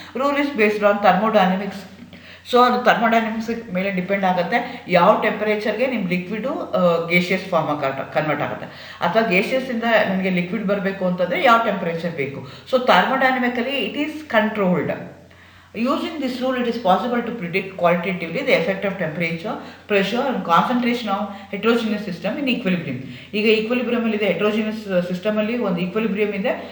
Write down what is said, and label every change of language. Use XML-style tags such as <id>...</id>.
<en>Rule is based on thermodynamics.</en> <kn>So ಅದು thermodynamics ಮೇಲೆ depend ಆಗುತ್ತೆ, ಯಾವ ಟೆಂಪರೇಚರ್ಗೆ ನಿಮ್ಮ ಲಿಕ್ವಿಡು ಗೇಷಿಯಸ್ ಫಾರ್ಮ್ ಕನ್ವರ್ಟ್ ಆಗುತ್ತೆ, ಅಥವಾ ಗೇಷಿಯಸ್ಸಿಂದ ನನಗೆ ಲಿಕ್ವಿಡ್ ಬರಬೇಕು ಅಂತಂದರೆ ಯಾವ ಟೆಂಪರೇಚರ್ ಬೇಕು.</kn> <en>So thermodynamically it is controlled. Using this rule, it is possible to predict qualitatively the effect of temperature, pressure and concentration of heterogeneous system in equilibrium.</en> <kn>ಈಗ equilibrium ಅಲ್ಲಿ ಇದೆ, ಹೆಟ್ರೋಜಿನಿಯಸ್ ಸಿಸ್ಟಮ್ ಅಲ್ಲಿ ಒಂದು ಈಕ್ವಿಲಿಬ್ರಿಯಮ್ ಇದೆ.</kn>